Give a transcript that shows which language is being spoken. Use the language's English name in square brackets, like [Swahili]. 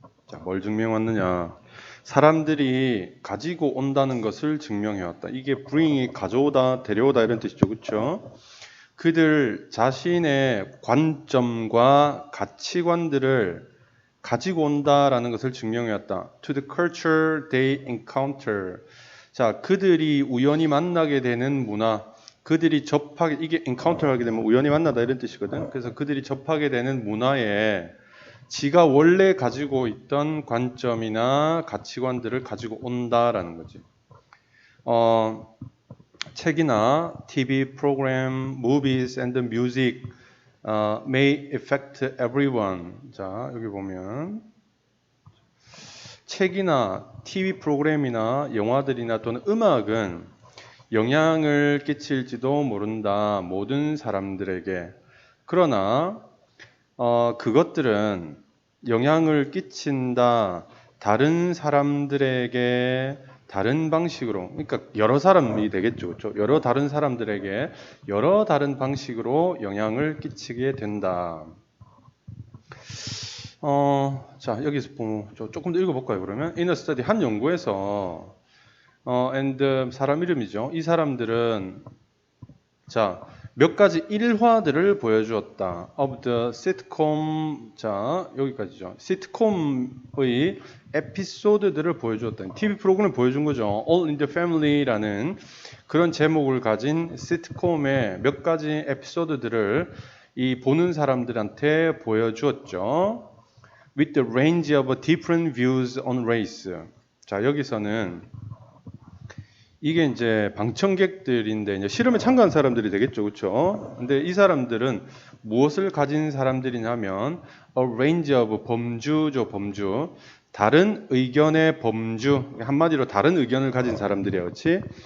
[Korean] 자, 뭘 증명해왔느냐? 사람들이 가지고 온다는 것을 증명해왔다. 이게 bring이 가져오다, 데려오다 이런 뜻이죠. 그렇죠? 그들 자신의 관점과 가치관들을 가지고 온다라는 것을 증명해왔다. [English] To the culture they encounter. [Korean] 자, 그들이 우연히 만나게 되는 문화, 그들이 접하게, 이게 encounter 하게 되면 우연히 만나다 이런 뜻이거든. 그래서 그들이 접하게 되는 문화에 지가 원래 가지고 있던 관점이나 가치관들을 가지고 온다라는 거지. 책이나 TV 프로그램, [English] movies and music may affect everyone. [Korean] 자, 여기 보면 책이나 TV 프로그램이나 영화들이나 또는 음악은 영향을 끼칠지도 모른다. 모든 사람들에게. 그러나 그것들은 영향을 끼친다. 다른 사람들에게 다른 방식으로, 그러니까 여러 사람이 되겠죠. 그렇죠? 여러 다른 사람들에게 여러 다른 방식으로 영향을 끼치게 된다. 자, 여기서 보면 조금 더 읽어볼까요? 그러면 [English] In a study, [Korean] 한 연구에서 and 사람 이름이죠. 이 사람들은 자, 몇 가지 일화들을 보여주었다. [English] Of the sitcom, [Korean] 자, 여기까지죠. 시트콤의 에피소드들을 보여주었다. TV 프로그램을 보여준 거죠. All in the Family라는 그런 제목을 가진 시트콤의 몇 가지 에피소드들을 이 보는 사람들한테 보여주었죠. [English] With the range of different views on race. [Korean] 자, 여기서는 이게 이제 방청객들인데 이제 실험에 참가한 사람들이 되겠죠, 그렇죠? 근데 이 사람들은 무엇을 가진 사람들이냐면 [English] a range of [Korean] 범주죠, 범주. 다른 의견의 범주, 한마디로 다른 의견을 가진 사람들이야, 그렇지?